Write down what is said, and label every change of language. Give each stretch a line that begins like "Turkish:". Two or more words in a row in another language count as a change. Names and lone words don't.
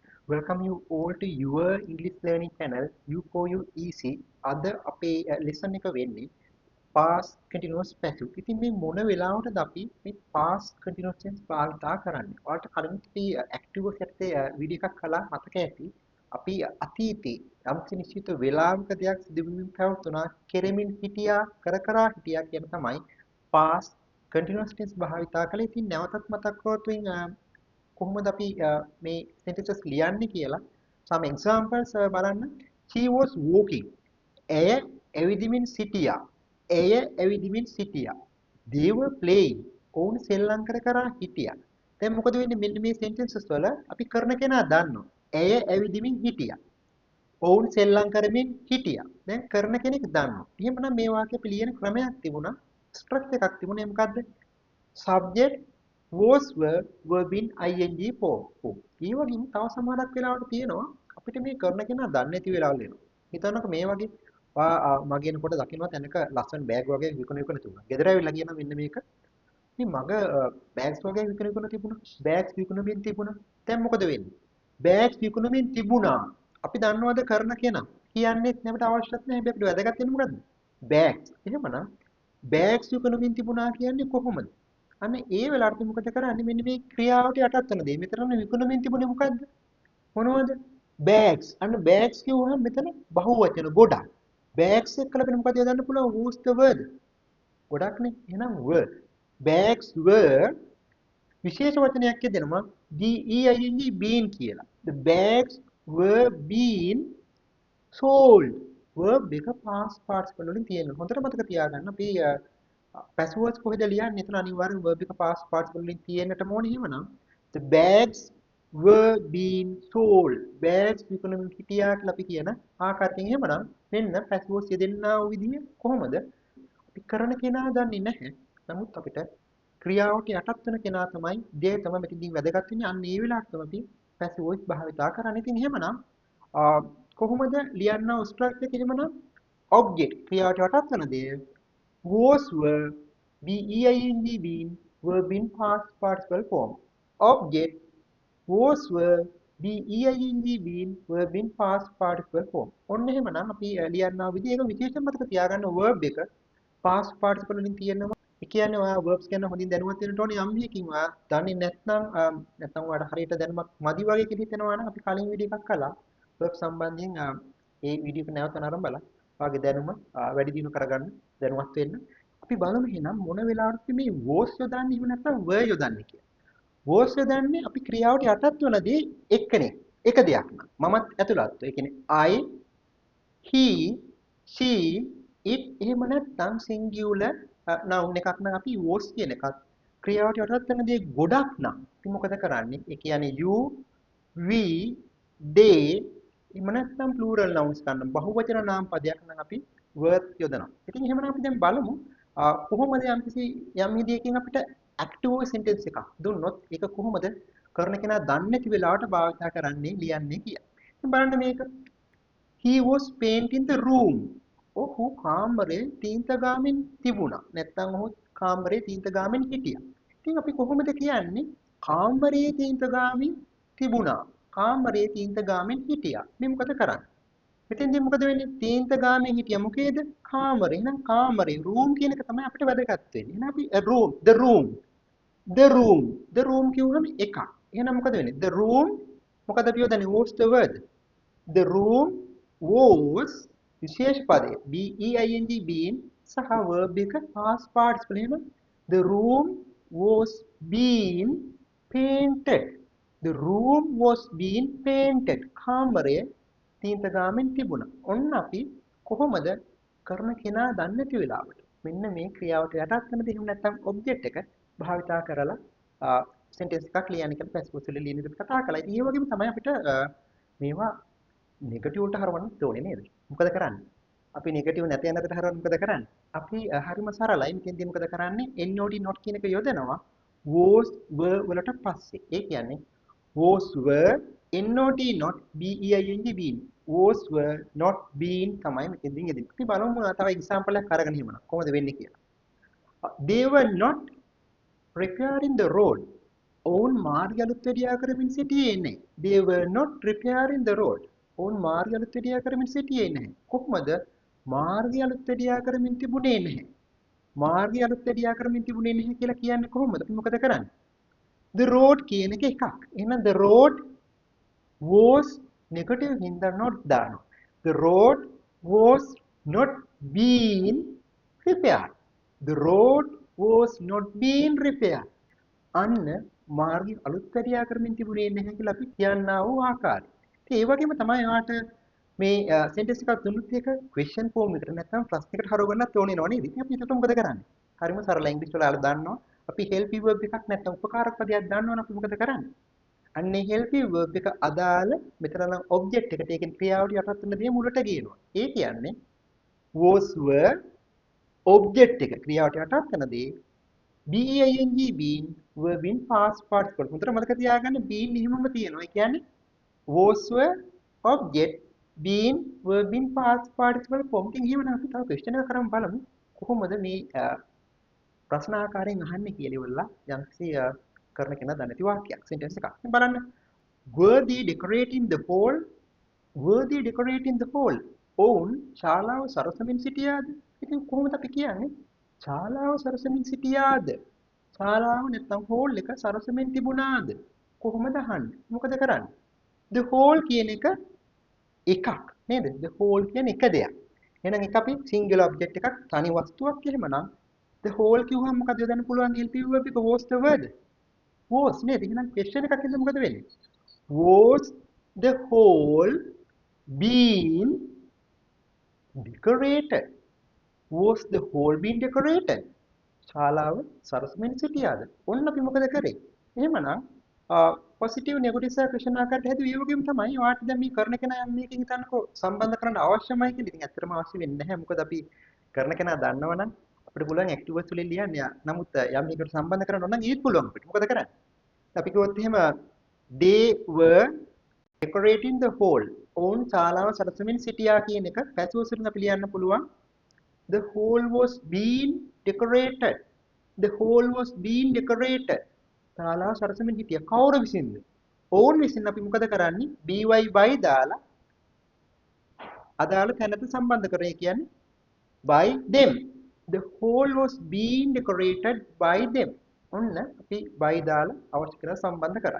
English: Welcome you all to your English learning channel U4U Easy.
Sinhala: අද අපේ lesson එක වෙන්නේ
English: past continuous passive.
Sinhala: ඉතින් මේ මොන වෙලාවටද අපි මේ
English: past continuous tense
Sinhala: භාවිතා කරන්නේ? ඔයාලට කලින් අපි
English: active voice
Sinhala: යටතේ වීඩියෝ එකක් කළා මතක ඇති. අපි අතීතේ යම්කිසි නිශ්චිත වෙලාවක දෙයක් සිදු වෙමින් පැවතුණා, කෙරෙමින් හිටියා, කර හිටියා කියන තමයි
English: past continuous tense
Sinhala: භාවිතා කළේ. ඉතින් නැවතත් මතක් කරොත් කොහොමද අපි මේ sentences ලියන්නේ කියලා
English: some examples
Sinhala: බලන්න.
English: She was walking.
Sinhala: ඇය ඇවිදිමින් සිටියා. ඇය ඇවිදිමින් සිටියා.
English: They were playing.
Sinhala: ඔවුන් සෙල්ලම් කර හිටියා. දැන් මොකද වෙන්නේ මෙන්න මේ sentences වල අපි කරන කෙනා දන්නවා. ඇය ඇවිදිමින් හිටියා. ඔවුන් සෙල්ලම් කරමින් හිටියා. දැන් කරන කෙනෙක් දන්නවා. එහෙමනම් මේ වාක්‍ය අපි ලියන ක්‍රමයක් තිබුණා. ස්ට්‍රක්චර් එකක් තිබුණේ මොකද්ද?
English: subject was verb in ing form.
Sinhala: ඒ වගේම තව සමහරක් වෙලාවට තියෙනවා අපිට මේ කරන කෙනා දන්නේ නැති වෙලාවල් එනවා. හිතන්නකො මේ වගේ මගේනකොට දකින්නවා තැනක ලස්සන බෑග් වගේ විකුණ තිබුණා. ගෙදර ඇවිල්ලා කියනවා මෙන්න මේක. ඉතින් මග බෑග්ස් වගේ විකුණ තිබුණා. බෑග්ස් විකුණමින් තිබුණා. දැන් මොකද වෙන්නේ? බෑග්ස් විකුණමින් තිබුණා. අපි දන්නවද කරන කෙනා? කියන්නේත් නැවට අවශ්‍යත් නැහැ. හැබැයි අපිට වැදගත් වෙන්නේ මොකද්ද? බෑග්ස්. එහෙමනම් බෑග්ස් විකුණමින් තිබුණා කියන්නේ කොහොමද? අන්න ඒ වෙලාවට මොකද කරන්නේ? මෙන්න මේ ක්‍රියාවට යටත් වෙන දේ. මෙතන විකුණමින් තිබුණේ මොකද්ද? මොනවද? bags. අන්න bags කියුවහම මෙතන බහුවචන ගොඩක්. bags එක්කලා අපිට මොකද යොදන්න පුළුවන්?
English: who's the word?
Sinhala: ගොඩක්නේ. එහෙනම් were.
English: bags were
Sinhala: විශේෂ වචනයක් දෙනවා.
English: being been කියලා. the bags were being sold.
Sinhala: verb එක
English: past participle
Sinhala: වලින් තියෙනවා. හොඳට මතක තියාගන්න. අපි
English: passive voice
Sinhala: කොහෙද ලියන්නේ? එතන අනිවාර්යෙන් verb එක
English: past participle
Sinhala: වලින් තියෙන්නටම ඕනේ.
English: එහෙමනම් the bags were being sold.
Sinhala: bags විකුණමින් හිටියා කියලා අපි කියන ආකාරයෙන් එහෙමනම් මෙන්න
English: passive voice
Sinhala: යෙදෙන්නා වූ විදිහ කොහොමද? අපි කරන කෙනා දන්නේ නැහැ. නමුත් අපිට ක්‍රියාවට යටත් වෙන කෙනා තමයි දේ තමයි මෙතනදී වැදගත් වෙන්නේ. අන්න ඒ වෙලාවට තමයි අපි
English: passive voice
Sinhala: භාවිතා කරන්නේ. ඉතින් එහෙමනම් කොහොමද ලියන්න ස්ට්‍රක්චර් එක එහෙමනම් object ක්‍රියාවට යටත් වෙන දේ
English: was were being been verb in past participle form. object was were being been verb in past participle form.
Sinhala: ඔන්න එහෙමනම් අපි ලියන්නා විදිහ ඒක විශේෂයෙන් මතක තියාගන්න verb එක
English: past participle
Sinhala: වලින් තියෙනවා. ඒ කියන්නේ ඔයා verbs ගැන හොඳින් දැනුවත් වෙන්න ඕනේ. යම් හේකින් ඔයා දන්නේ නැත්නම් ඔයාලට හරියට දැනුමක් මදි වගේ කියලා හිතෙනවා නම් අපි කලින් වීඩියෝ එකක් කළා verb සම්බන්ධයෙන් ඒ වීඩියෝ එක නැවත නරඹලා ඔයාගේ දැනුම වැඩි දියුණු කරගන්න දැනුවත් වෙන්න. අපි බලමු එහෙනම් මොන වෙලාවටද මේ was යොදන්නේ එහෙම නැත්නම් were යොදන්නේ කියලා. was යොදන්නේ අපි ක්‍රියාවට යටත් වෙනදී එක්කනේ. එක දෙයක් නම් මමත් ඇතුළත්. ඒ කියන්නේ
English: I, he, she, it
Sinhala: එහෙම නැත්නම්
English: singular noun
Sinhala: එකක් නම් අපි was කියන එකත් ක්‍රියාවට යටත් වෙන දේ ගොඩක් නම් අපි මොකද කරන්නේ? ඒ කියන්නේ
English: you, we, they
Sinhala: එහෙම නැත්නම්
English: plural nouns
Sinhala: ගන්න බහුවචන නාම පදයක් නම් අපි were යොදනවා. ඉතින් එහෙමනම් අපි දැන් බලමු කොහොමද යම් විදියකින් අපිට
English: active sentence
Sinhala: එකක් දුන්නොත් ඒක කොහොමද කරන කෙනා දන්නේ නැති වෙලාවට භාවිත කරන්නේ ලියන්නේ කියලා. ඉතින් බලන්න මේක.
English: He was painting the room.
Sinhala: ඔහු කාමරේ තීන්ත ගාමින් තිබුණා. නැත්නම් ඔහු කාමරේ තීන්ත ගාමින් හිටියා. ඉතින් අපි කොහොමද කියන්නේ? කාමරේ තීන්ත ගාමින් තිබුණා. කාමරේ තීන්ත ගාමින් හිටියා. මේ මොකද කරන්නේ? මෙතෙන්දී මොකද වෙන්නේ? තීන්ත ගාමින් හිටියා මොකේද? කාමරේ. එහෙනම් කාමරේ room කියන එක තමයි අපිට වැදගත් වෙන්නේ. එහෙනම් අපි
English: the room
Sinhala: කියුවම එකක්. එහෙනම් මොකද වෙන්නේ?
English: the room
Sinhala: මොකද අපි යොදන්නේ?
English: was the word. the room was
Sinhala: විශේෂ පදය
English: being been සහ verb එක past participle එහෙනම් the room was being painted. the room was being painted.
Sinhala: කාමරය තීන්ත ගාමින් තිබුණා. ඔන්න අපි කොහොමද කරන කෙනා දන්නේ නැති වෙලාවට මෙන්න මේ ක්‍රියාවට යටත් වෙන දේ එහෙම නැත්නම් ඔබ්ජෙක්ට් එක භාවිතා කරලා sentence එකක් ලියන්න කියලා passive voice වල ලියන විදිහට කතා කළා. ඉතින් ඒ වගේම තමයි අපිට මේවා නෙගටිව් වලට හරවන්න ඕනේ නේද? මොකද කරන්නේ? අපි නෙගටිව් නැති යනකට හරවන්න මොකද කරන්නේ? අපි හරිම සරලයි. මෙතෙන්දී මොකද කරන්නේ?
English: not not
Sinhala: කියන එක යොදනවා
English: was were
Sinhala: වලට පස්සේ. ඒ කියන්නේ
English: was were not being been. was were not been
Sinhala: තමයි මෙතෙන්දී යෙදෙන්නේ. අපි බලමු තව එක්සැම්පල් එකක් අරගෙන ඉමු. කොහොමද වෙන්නේ කියලා.
English: They were not repairing the road.
Sinhala: ඔවුන් මාර්ගය අලුත් වැඩියා කරමින් සිටියේ නැහැ.
English: They were not repairing the road.
Sinhala: ඔවුන් මාර්ගය අලුත් වැඩියා කරමින් සිටියේ නැහැ. කොහොමද? මාර්ගය අලුත් වැඩියා කරමින් තිබුණේ නැහැ. මාර්ගය අලුත් වැඩියා කරමින් තිබුණේ නැහැ කියලා කියන්නේ කොහොමද? අපි මොකද කරන්නේ?
English: The road
Sinhala: කියන එක එකක්. එහෙනම්
English: the road was
Sinhala: negative හින්දා not දානවා.
English: The road was not being repaired. The road was not being repaired.
Sinhala: අන්න මාර්ගය අලුත් වැඩියා කරමින් තිබුණේ නැහැ කියලා අපි කියන්නා වූ ආකාරය. ඉතින් ඒ වගේම තමයි ඔයාලට මේ සෙන්ටෙන්ස් එකක් දුන්නොත් ඒක
English: question form
Sinhala: එකට නැත්නම් ප්‍රශ්නයකට හරවගන්නත් ඕනේ නෝ නේද? ඉතින් අපි ඒකට මොකද කරන්නේ? හරිම සරල ඉංග්‍රීසි වල ඔයාලා දන්නවා. අපි
English: helpy verb
Sinhala: එකක් නැත්නම් උපකාරක පදයක් දන්නවනම් අපි මොකද කරන්නේ? අන්නේ
English: helpy verb
Sinhala: එක අදාළ මෙතන නම් object එකට ඒකෙන් ක්‍රියාවට යටත් වෙන දේ මුලට ගේනවා. ඒ කියන්නේ
English: was were object
Sinhala: එක ක්‍රියාවට යටත් වෙන දේ
English: being been verb in past participle.
Sinhala: හොඳට මතක තියාගන්න
English: been
Sinhala: එහෙමම තියෙනවා. ඒ කියන්නේ
English: was were object been verb in past participle form.
Sinhala: ඉතින් එහෙමනම් අපි තව question එකක් කරමු බලමු. කොහොමද මේ ප්‍රශ්න ආකාරයෙන් අහන්නේ කියලා ඉවරලා යම්කිසි කරන කෙනා දන්නේ නැති වාක්‍යයක් sentence එකක්. දැන් බලන්න.
English: Were they decorating the hall? Were they decorating the hall?
Sinhala: ඔවුන් ශාලාව සරසමින් සිටියාද? ඉතින් කොහොමද අපි කියන්නේ? ශාලාව සරසමින් සිටියාද? ශාලාව නැත්නම් හෝල් එක සරසමින් තිබුණාද? කොහොමද අහන්නේ? මොකද කරන්නේ?
English: The hall
Sinhala: කියන එක එකක් නේද?
English: The hall
Sinhala: කියන්නේ එක දෙයක්. එහෙනම් ඒක අපි
English: singular object
Sinhala: එකක් තනි වස්තුවක් එහෙමනම්
English: the hall
Sinhala: කිව්වම මොකද යොදන්න පුළුවන්
English: help verb
Sinhala: එක
English: was the word?
Sinhala: was නේද? එහෙනම් question එකක් ඉඳලා මොකද වෙන්නේ?
English: Was the hall being decorated? Was the hall being decorated?
Sinhala: ශාලාව සරසමින් සිටියාද? ඔන්න අපි මොකද කරේ? එහෙමනම්
English: positive negative
Sinhala: සහ ක්වෙස්චන් ආකාරයට හැදුවේ ඒ වගේම තමයි. ඔයාලට දැන් මේ කරන කෙනා යම් මේකෙන් හිතන්නකෝ සම්බන්ධ කරන්න අවශ්‍යමයි කියලා. ඉතින් ඇත්තටම අවශ්‍ය වෙන්නේ නැහැ. මොකද අපි කරන කෙනා දන්නවනම් අපිට පුළුවන් ඇක්ටිවර්ස් වලින් ලියන්න. නමුත් යම් මේකට සම්බන්ධ කරන්න ඕන නම් ඒත් පුළුවන් අපිට. මොකද කරන්නේ? අපි කිව්වොත් එහෙම
English: they were decorating the hall.
Sinhala: ඔවුන් ශාලාව සරසමින් සිටියා කියන එක පැසිව් වලින් අපි ලියන්න පුළුවන්.
English: The hall was being decorated. The hall was being decorated.
Sinhala: ශාලාව සරසමින් හිටියා. කවුරු විසින්ද? ඔවුන් විසින් අපි මොකද කරන්නේ? by දාලා අදාළ තැනට සම්බන්ධ කරේ කියන්නේ
English: by them. The hall was being decorated by them.
Sinhala: ඔන්න අපි by දාලා අවශ්‍ය කරලා සම්බන්ධ කරා.